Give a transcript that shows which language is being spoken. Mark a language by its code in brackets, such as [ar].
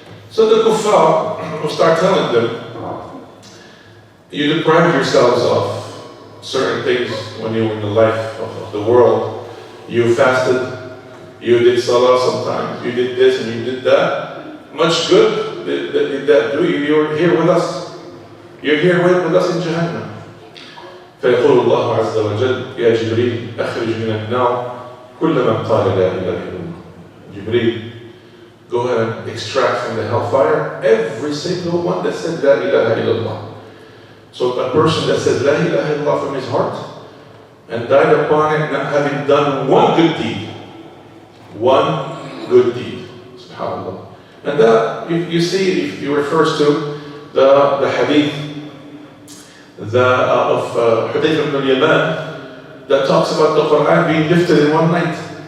[en] So the kuffar will start telling them, you deprived yourselves of certain things when you were in the life of the world. You fasted, you did salah sometimes, you did this and you did that. Much good did that do you? You're here with us. You're here with us in Jahannam. [ar] فيقول الله عز وجل يا جبريل أخرج من النار كل من قال لا إله إلا الله. [en] Jibreel, go ahead and extract from the hellfire every single one that said La ilaha illallah. So a person that says La ilaha illallah from his heart and died upon it not having done one good deed. One good deed. SubhanAllah. And that, you see, if he refers to the hadith of Hudayf ibn al-Yaman that talks about the Quran being lifted in one night.